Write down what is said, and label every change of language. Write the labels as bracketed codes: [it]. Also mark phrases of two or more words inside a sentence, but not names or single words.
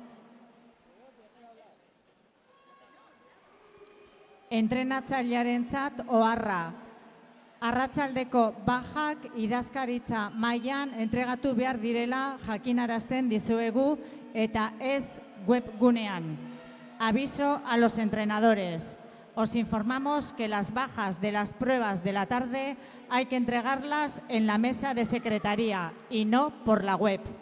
[eu] Entrenatzailearentzat oharra. Arratsaldeko bajak idazkaritza mailan entregatu behar direla jakinarazten dizuegu eta ez webgunean. [es] Aviso a los entrenadores. Os informamos que las bajas de las pruebas de la tarde hay que entregarlas en la mesa de secretaría y no por la web.